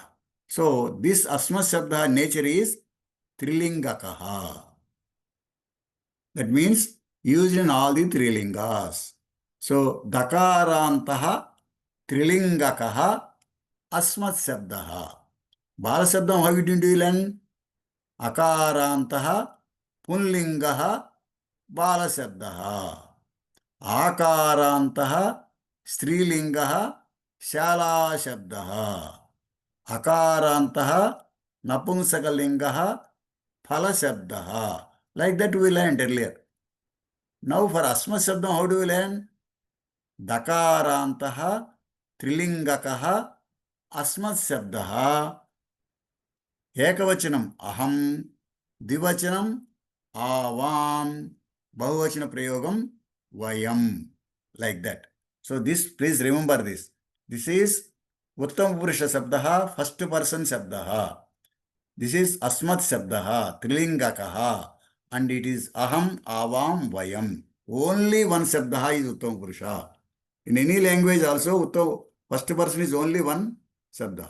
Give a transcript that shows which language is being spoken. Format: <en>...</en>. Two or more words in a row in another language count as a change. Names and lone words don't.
<en>So this</en> <sa>अस्मत् शब्द</sa> <en>nature is Trilingakaha. That means used in all the Trilingas.</en> <sa>So दकारान्तः त्रिलिङ्गकः अस्मत् शब्दः. बाल शब्दम्,</sa> <en>how did you learn?</en> <sa>अकारान्तः पुल्लिङ्गः बाल शब्दः. अकारान्तः स्त्रीलिङ्गः शाला शब्दः. अकारान्तः नपुंसकलिङ्गः फल शब्दः.</sa> <en>Like that we learned earlier. Now for</en> <sa>अस्म शब्दम्,</sa> <en>how do we learn?</en> <sa>दकारान्तः त्रिलिङ्गकः अस्मत् शब्दः. एकवचनम् अहम्, द्विवचनम् आवाम्, बहुवचन प्रयोगम् वयम्.</sa> <en>Like that. So this, please remember this. This is</en> <sa>उत्तम पुरुष शब्दः,</sa> <en>first person Shabdaha. This is</en> <sa>अस्मत् शब्दः, त्रिलिङ्गकः,</sa> <en>and it is</en> <sa>अहम्, आवाम्, वयम्.</sa> <en>Only one Shabdaha is</en> <sa>उत्तम पुरुष.</sa> <en>In any language also, Uttam, first person is only one Shabda.</en>